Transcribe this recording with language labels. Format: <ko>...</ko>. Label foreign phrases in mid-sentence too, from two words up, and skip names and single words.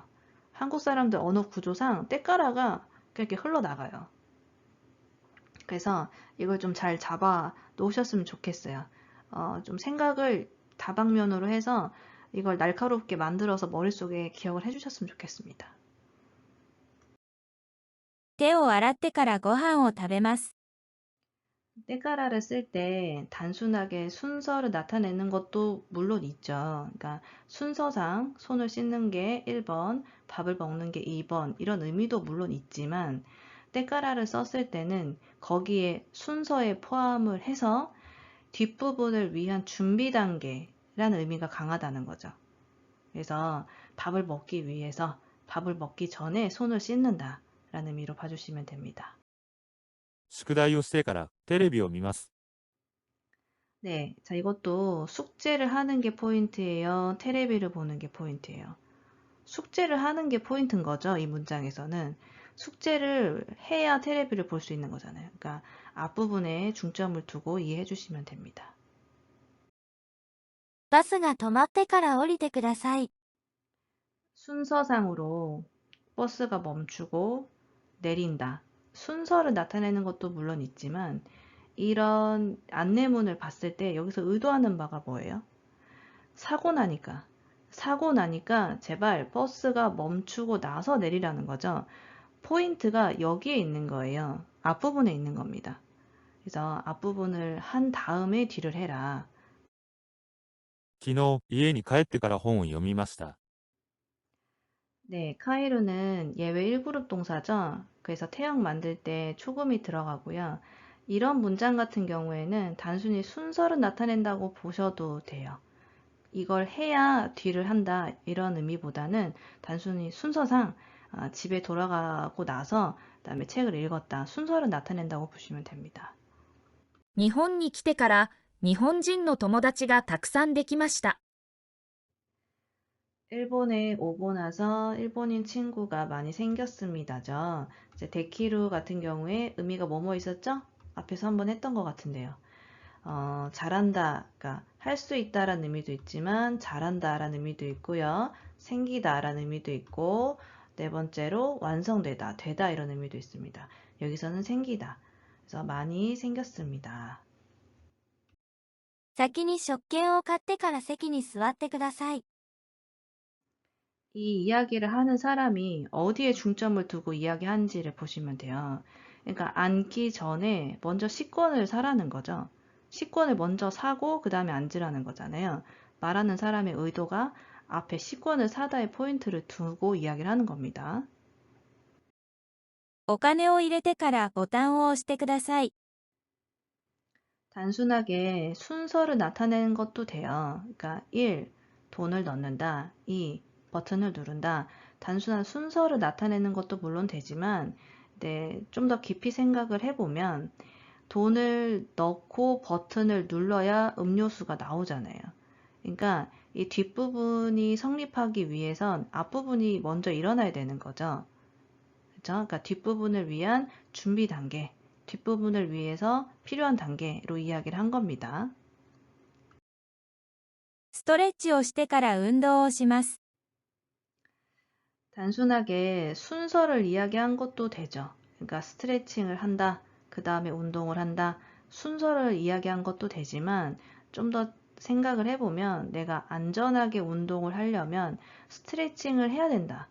<ko>한국 사람들 언어 구조상 때까라가 이렇게 흘러나가요. 그래서 이걸 좀 잘 잡아 놓으셨으면 좋겠어요. 좀 생각을 다방면으로 해서 이걸 날카롭게 만들어서 머릿속에 기억을 해주셨으면 좋겠습니다.</ko> <ja>手を洗ってからご飯を食べます。</ja> <ko>때까라를 쓸 때 단순하게 순서를 나타내는 것도 물론 있죠. 그러니까 순서상 손을 씻는 게 1번, 밥을 먹는 게 2번 이런 의미도 물론 있지만 때까라를 썼을 때는 거기에 순서에 포함을 해서 뒷부분을 위한 준비 단계라는 의미가 강하다는 거죠. 그래서 밥을 먹기 위해서 밥을 먹기 전에 손을 씻는다 라는 의미로 봐주시면 됩니다.</ko> <ja>宿題をしてからテレビを見ます。</ja> <ko>네, 자 이것도 숙제를 하는 게 포인트예요. 테레비를 보는 게 포인트예요. 숙제를 하는 게 포인트인 거죠. 이 문장에서는 숙제를 해야 테레비를 볼 수 있는 거잖아요. 그러니까 앞부분에 중점을 두고 이해해 주시면 됩니다.</ko> <ja>バスが止まってから降りてください。</ja> <ko>순서상으로 버스가 멈추고 내린다. 순서를 나타내는 것도 물론 있지만 이런 안내문을 봤을 때 여기서 의도하는 바가 뭐예요? 사고 나니까. 사고 나니까 제발 버스가 멈추고 나서 내리라는 거죠. 포인트가 여기에 있는 거예요. 앞부분에 있는 겁니다. 그래서 앞부분을 한 다음에 뒤를 해라.</ko> <ja>昨日家に帰ってから本を読みました。</ja> <ko>네, 카이루는 예외 1그룹 동사죠. 그래서 태형 만들 때 초금이 들어가고요. 이런 문장 같은 경우에는 단순히 순서를 나타낸다고 보셔도 돼요. 이걸 해야 뒤를 한다 이런 의미보다는 단순히 순서상 집에 돌아가고 나서 그다음에 책을 읽었다 순서를 나타낸다고 보시면 됩니다.</ko> <ja>日本に来てから日本人の友達がたくさんできました。</ja> <ko>일본에 오고 나서 일본인 친구가 많이 생겼습니다죠. 이제 데키루 같은 경우에 의미가 뭐뭐 있었죠? 앞에서 한번 했던 것 같은데요. 잘한다, 그러니까 할 수 있다라는 의미도 있지만 잘한다라는 의미도 있고요. 생기다라는 의미도 있고 네 번째로 완성되다, 되다 이런 의미도 있습니다. 여기서는 생기다. 그래서 많이 생겼습니다.</ko> <ja>先に食券を買ってから席に座ってください。</ja> <ko>이 이야기를 하는 사람이 어디에 중점을 두고 이야기하는지를 보시면 돼요. 그러니까 앉기 전에 먼저 식권을 사라는 거죠. 식권을 먼저 사고 그 다음에 앉으라는 거잖아요. 말하는 사람의 의도가 앞에 식권을 사다의 포인트를 두고 이야기를 하는 겁니다.</ko> <ja>お金を入れてからボタンを押してください。</ja> <ko>단순하게 순서를 나타내는 것도 돼요. 그러니까 1. 돈을 넣는다. 2. 버튼을 누른다. 단순한 순서를 나타내는 것도 물론 되지만 네, 좀 더 깊이 생각을 해보면 돈을 넣고 버튼을 눌러야 음료수가 나오잖아요. 그러니까 이 뒷부분이 성립하기 위해선 앞부분이 먼저 일어나야 되는 거죠. 그쵸? 그러니까 뒷부분을 위한 준비 단계, 뒷부분을 위해서 필요한 단계로 이야기를 한 겁니다.</ko> <ja>ストレッチをしてから運動をします。</ja> <ko>단순하게 순서를 이야기한 것도 되죠. 그러니까 스트레칭을 한다, 그 다음에 운동을 한다, 순서를 이야기한 것도 되지만 좀 더 생각을 해보면 내가 안전하게 운동을 하려면 스트레칭을 해야 된다.</ko>